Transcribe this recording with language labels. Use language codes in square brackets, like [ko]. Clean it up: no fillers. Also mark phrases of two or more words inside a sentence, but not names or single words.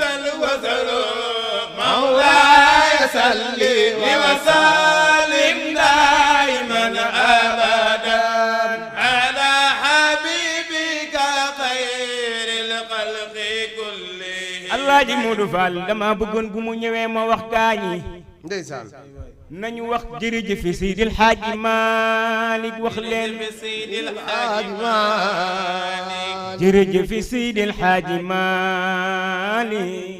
[ar] الوزر مولاي صل وسلم دائما ابدا على حبيبك خير الخلق كلهم [wo] الله ji Modou Fall dama bëggoon bu mu ñëwee ma wax gaañi ndeysaan nañu wax jërëjëf Seydil Hadji Malick wax leen Seydil Hadji Malick jërëjëf Seydil Hadji Malick